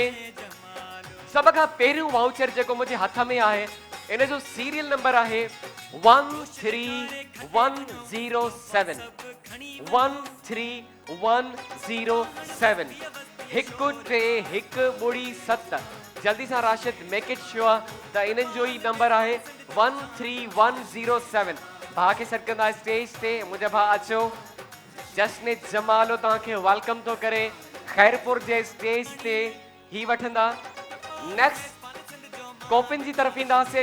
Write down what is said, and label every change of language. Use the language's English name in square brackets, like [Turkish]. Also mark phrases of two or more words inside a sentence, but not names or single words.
[Sindhi] सभ खां पहिरियों वाउचर जेको मुंहिंजे हथ में आहे, इन जो सीरियल नंबर आहे 13107 13107 131007। जल्दी सां राशिद [English] make it sure [Sindhi] त इन्हनि जो ई नंबर आहे 13107। भाउ खे सॾु कंदा स्टेज ते। मुंहिंजा भाउ अचो, जश्न जमालो तव्हांखे वेलकम थो करे खैरपुर जे स्टेज ते ही वठंदा। नेक्स्ट कॉपिन जी तरफ़ ईंदासीं।